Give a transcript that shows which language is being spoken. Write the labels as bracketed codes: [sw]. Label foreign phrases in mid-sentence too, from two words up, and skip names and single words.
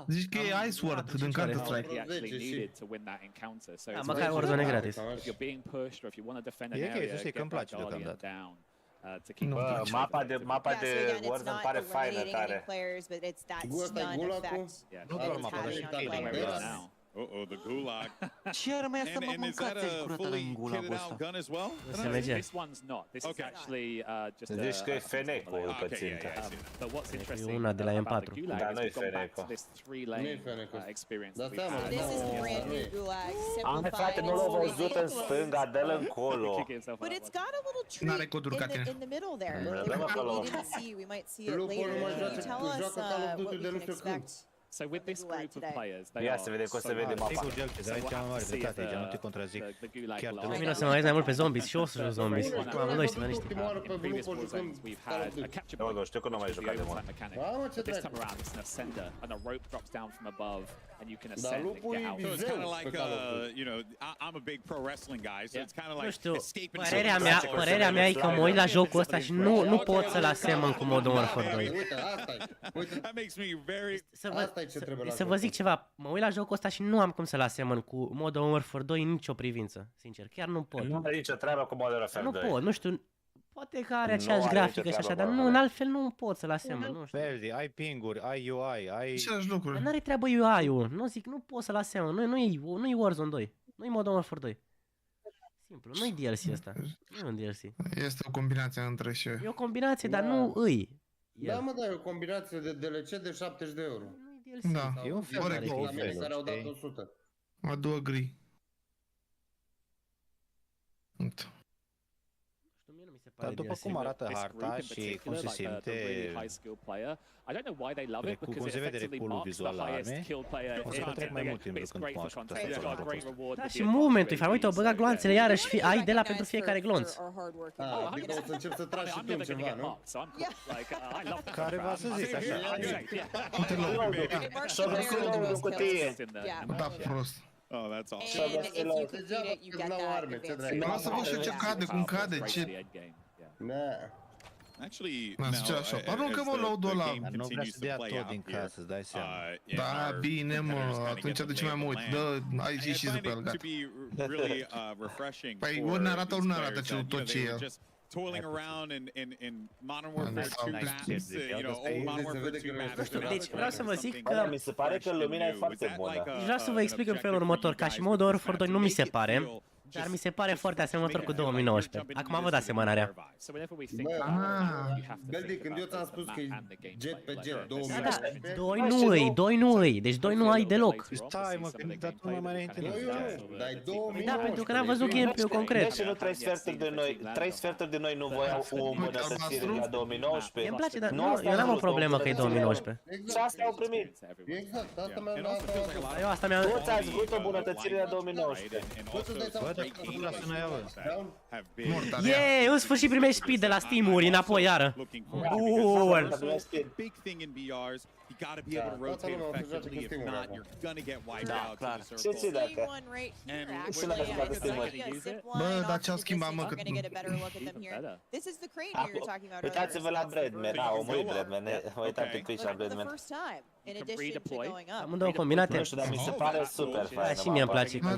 [ro] Zici că e Ice Ward din Counter-Strike. Da, măcar Warzone e gratis. E ok, să știi că îmi place deocamdată. Bă, mapa de Warzone pare faină tare. Ăsta e gulagul? Nu doar mapa, dar și killing. [en] The gulag. [ro] Ce ar mai să mă mâncați curătă în gulagul ăsta? [en] This one's not. This is actually just [ro] Zici că e fenecul pe țintă. [en] But what's interesting [ro] una de la M4. Dar nu e feneco. [en] this three-lane experience. [ro] Dar stai, mă, [en] This is brand new gulag, [ro] Am frate, nu l-au văzut în stânga, dă-l încolo. [en] But it's got a little treat in the middle there. We didn't see. We might see it later. Can you tell us what we can expect? So with this group of players, they [ro] Ia să vedem cum se vede mapa. Sigur, Gelce, aici am mare dreptate, aici nu te contrazic. Chiar te Mine o să mă uit mai mult pe zombies și eu o să joc zombies. Amândoi suntem niște. Nu, știu că nu am mai jucat de mult. [en] This time around, it's an ascender, and a rope drops down from above, and you can ascend and get out. So it's kind of like, you know, I'm a big pro wrestling guy, so it's kind of like escaping. [ro] Părerea mea e că mă uit la jocul ăsta și nu pot să-l asemăn cu Modern Warfare 2. [en] That makes me very... [ro] Să vă zic ceva, mă uit la jocul ăsta și nu am cum să-l asemăn cu Modern Warfare 2 în nicio privință, sincer, chiar nu pot. Nu are nicio treabă cu Modern Warfare 2. Nu pot, nu știu, poate că are aceeași grafică și așa, dar nu, în altfel nu pot să-l asemăn, nu știu. Beldi, ai ping-uri, ai UI, ai... Același lucruri. N-are treabă UI-ul, nu zic, nu pot să-l asemăn, nu e Warzone 2, nu e Modern Warfare 2. Simplu, nu e DLC ăsta, nu e un DLC. Este o combinație între și... E o combinație, dar nu îi. Da, mă, da, e o combinație de DLC de 70 de euro. Da, e un fel corect. La mine care au dat 100. [en] I do agree. [ro] Dar după cum arată harta și cum se simte, cum se vede reculul vizual la arme, o să petrec mai mult timp când mă aș putea să fac jocul. Da, și movementul, fain, uite, au băgat gloanțele iarăși, ai de la pentru fiecare glonț. Adică o să încep să tragi și tu ceva, nu? Care va să zic așa. Și-o găsit loul în cutie. Da, prost. [en] Oh, that's awesome. And if you complete it, you get that advanced. [ro] Lasă vă și ce cade, cum cade, ce... [en] Actually, [ro] aruncă mă load-ul ăla. Nu vrea să dea tot din casă, îți dai seama. Da, bine mă, atunci de ce mai mult? Dă, ai zis și după el, gata. Păi ori ne arată, ori nu arată tot ce e el. [en] Toiling around in Modern Warfare 2 maps, you know, old Modern Warfare 2 maps. [ro] Deci vreau să vă zic că... Mi se pare că lumina e foarte bună. Vreau să vă explic în felul următor, ca și Modern Warfare 2 nu mi se pare, dar mi se pare foarte asemănător cu 2019. Acum văd asemănarea. Beldi, când eu ți-am spus că e jet pe jet, 2019... 2 nu îi, deci 2 nu ai deloc. Stai mă, când dat tu mai înainte nu ziceai. Da, pentru că n-am văzut gameplay-ul concret. Deci nu 3 sferturi de noi nu voiau o îmbunătățire la 2019. Îmi place, dar eu n-am o problemă că e 2019. Și asta au primit. Exact, asta mi-a luat. Eu asta mi-am... Toți ați vrut o îmbunătățire la 2019. [en] great games have been. Yeah, [ro] în sfârșit primești speed de la Steam-uri înapoi iară. Bun. [en] Big thing in BRs. You gotta be able to rotate effectively. If not, you're gonna get wiped out to the circle. [ro] Bă, dar ce-au schimbat, mă, cât... Uitați-vă la Breadman, omul e Breadman, uitați pe Twitch la Breadman. Amândouă combinate. Nu știu, dar mi se pare super faină. Și mie îmi place cum